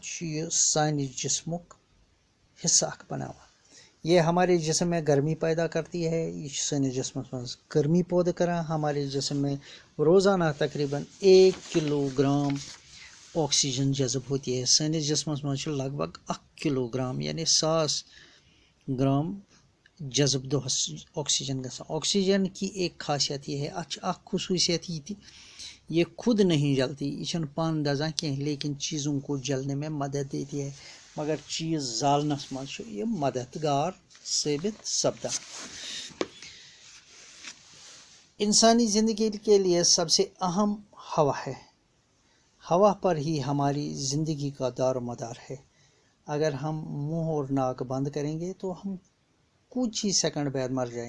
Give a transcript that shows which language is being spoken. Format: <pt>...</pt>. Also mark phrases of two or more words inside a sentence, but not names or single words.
<ks>چھُ یہِ سانہِ جسمُک حصہٕ اکھ بناوان</ks> <ur>یہ ہمارے جسم میں گرمی پیدا کرتی ہے</ur> <ks>یہ سٲنِس جسمس منٛز گرمی پٲدٕ کران</ks> <ur>ہمارے جسم میں روزانہ تقریباً 1 کلو گرام آکسیجن جذب ہوتی ہے</ur> <ks>سٲنِس جسمس منٛز چھُ لگ بگ 1 کلو گرام یعنی 1000 گرام جذب دۄہس آکسیجن گژھان</ks> <ur>آکسیجن کی ایک خاصیت یہ ہے</ur> <ks>اتھ چھِ اکھ خصوصیت یہ تہِ</ks> <ur>یہ خود نہیں جلتی</ur> <ks>یہ چھنہٕ پانہٕ دزان کینٛہہ</ks> <ur>لیکن چیزوں کو جلنے میں مدد دیتی ہے</ur> <ks>مگر چیز زالنس منٛز چھُ یہ مددگار ثٲبت سپدان</ks> <ur>انسانی زندگی کے لیے سب سے اہم ہوا ہے ہوا پر ہی ہماری زندگی کا دار و مدار ہے اگر ہم منہ اور ناک بند کریں گے تو ہم کچھ ہی سیکنڈ بعد مر جائیں</ur>